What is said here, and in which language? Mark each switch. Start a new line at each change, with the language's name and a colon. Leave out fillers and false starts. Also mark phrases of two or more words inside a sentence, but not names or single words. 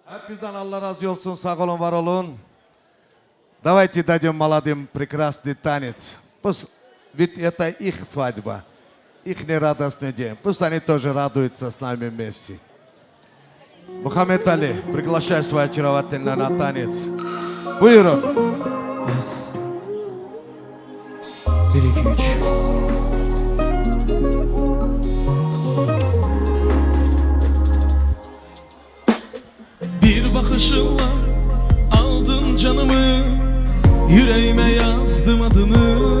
Turkish: Hepinizden Allah razı olsun, sağ olun, var olun.
Russian: Давайте дадим молодым прекрасный танец. Пусть, ведь это их свадьба, их радостный день. Пусть они тоже радуются с нами вместе. Мухаммед Али, приглашай свою очаровательную на танец.
Turkish: Buyurun. Yes. 1, 2, 3. Bir bakışınla aldın canımı, yüreğime yazdım adını.